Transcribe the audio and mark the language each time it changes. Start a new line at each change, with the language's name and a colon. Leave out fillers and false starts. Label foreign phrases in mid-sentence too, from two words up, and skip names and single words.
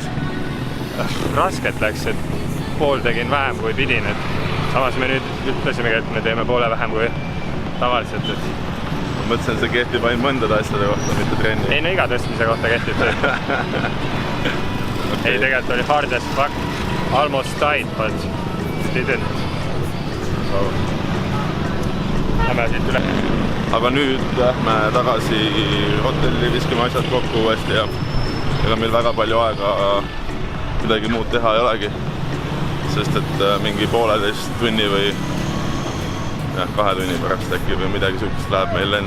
Estonian: Rasket läks, et pool tegin vähem kui pidin, et samas me nüüd ütlesimegi, et me teeme poole vähem kui tavaliselt, et Ma mõtlesin, see kehtib ainult mõndade asjade kohta, mitte trenni. ei no iga tõstmise kohta kehtib see. Ei, tegelikult oli
English: hard as fuck, almost died, but didn't. So,
Estonian: lähme siit üle. Aga nüüd lähme tagasi hotelli, viskame asjad kokku uuesti ja ega meil väga palju aega midagi muud teha ei olegi. Sest et mingi 1,5 tunni või 2 tunni pärast äkki või midagi sihukest läheb meil lend.